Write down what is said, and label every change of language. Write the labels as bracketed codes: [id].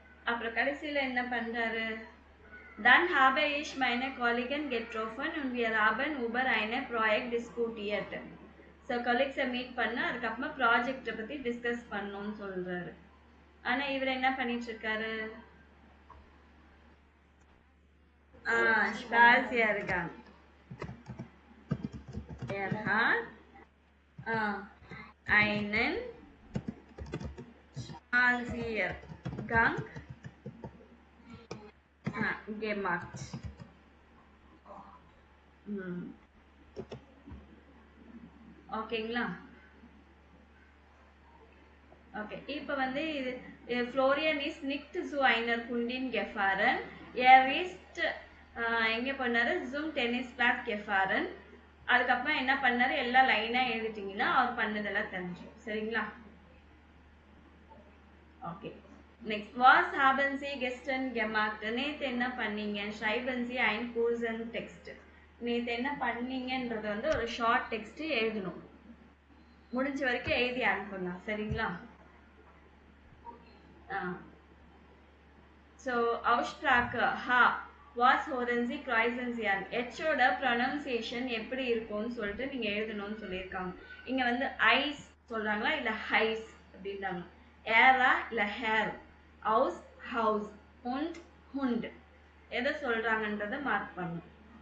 [ta] அப்புறம் கடைசியில என்ன பண்றாரு, [de] dann habe ich meine Kollegen getroffen und wir haben über eine Projekt diskutiert. [ta] So கொலீக்ஸை meet பண்ண அதுக்கப்புறமா ப்ராஜெக்டை பத்தி டிஸ்கஸ் பண்ணோம்னு சொல்றாரு. ஆனா இவர் என்ன பண்ணிட்டு இருக்காரு, ஸ்பாசியா இருக்காங்க. [de] Er hat einen Spaziergang gemacht. [ta] ஓகேங்களா? ஓகே இப்போ வந்து இது [de] ஃப்ளோரியன் இஸ் நிக்ட் zu einer Kundin gefahren. Er ist [ta] எங்கே பண்ணாரு [de] zum Tennisplatz gefahren. [ta] அதுக்கப்புறம் என்ன பண்ணாரு எல்லாம் லைனா எழுதிட்டீங்கன்னா அவர் பண்ணதெல்லாம் தெரிஞ்சிடும் சரிங்களா. [de] ஓகே நெக்ஸ்ட் வாஸ் haben Sie gestern gemacht. [ta] நேத்து என்ன பண்ணீங்க [de] schreiben Sie ein kurzen Text. [ta] நேத்து என்ன பண்ணீங்கன்றது வந்து ஒரு ஷார்ட் டெக்ஸ்ட் எழுதணும். முடிஞ்ச வரைக்கும் எழுதி அனுப்பலாம் சரிங்களா. [de] ஸோ Aussprache ha was hören Sie kreuzen Sie an. [ta] ஹெச்சோட pronunciation எப்படி இருக்கும்னு சொல்லிட்டு நீங்கள் எழுதணும்னு சொல்லியிருக்காங்க. இங்கே வந்து ஐஸ் சொல்கிறாங்களா இல்லை ஹைஸ் அப்படின்றாங்க. ஏரா இல்லை ஹேர், ஹவுஸ் ஹவுஸ், ஹுண்ட் ஹுண்ட், எதை சொல்கிறாங்கன்றதை மார்க் பண்ணணும்.